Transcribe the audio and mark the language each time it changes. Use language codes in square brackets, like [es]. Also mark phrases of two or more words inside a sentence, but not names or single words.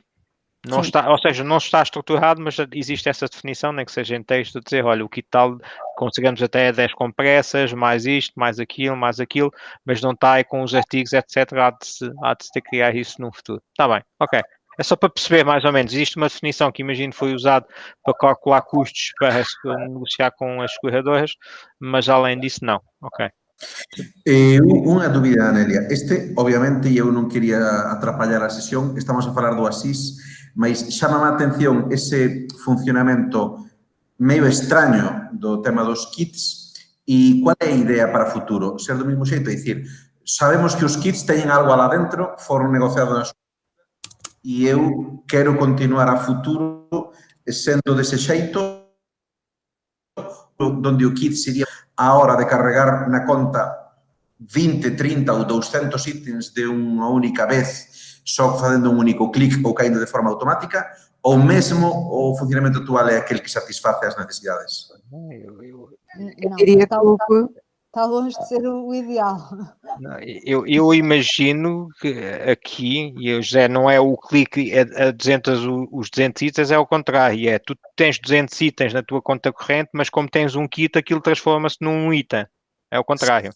[pt] Não está, ou seja, não está estruturado, mas existe essa definição, nem que seja em texto, de dizer, olha, o kit tal, conseguimos até 10 compressas, mais isto, mais aquilo, mas não está aí com os artigos, etc. Há de se ter que criar isso no futuro. Está bem, ok. É só para perceber mais ou menos. Existe uma definição que imagino foi usada para calcular custos para negociar com as seguradoras, mas além disso, não. Ok. [gl] Unha dúbida, Anelia. Obviamente, eu non quería atrapallar a sesión, estamos a falar do ASIS, mas chama a atención ese funcionamento meio extraño do tema dos kits e cual é a idea para o futuro? Ser do mesmo xeito, é dicir, sabemos que os kits teñen algo alá dentro, foron negociados e eu quero continuar a futuro sendo dese xeito donde o kit sería a hora de carregar na conta 20, 30 ou 200 itens de unha única vez só facendo un único clic ou caindo de forma automática, ou mesmo o funcionamento actual é aquele que satisface as necesidades? [pt] Eu diria que está longe de ser o ideal. Eu imagino que aqui, e o José, não é o clique a 200, os 200 itens, é ao contrário, tu tens 200 itens na tua conta corrente, mas como tens um kit, aquilo transforma-se num item, é o contrário.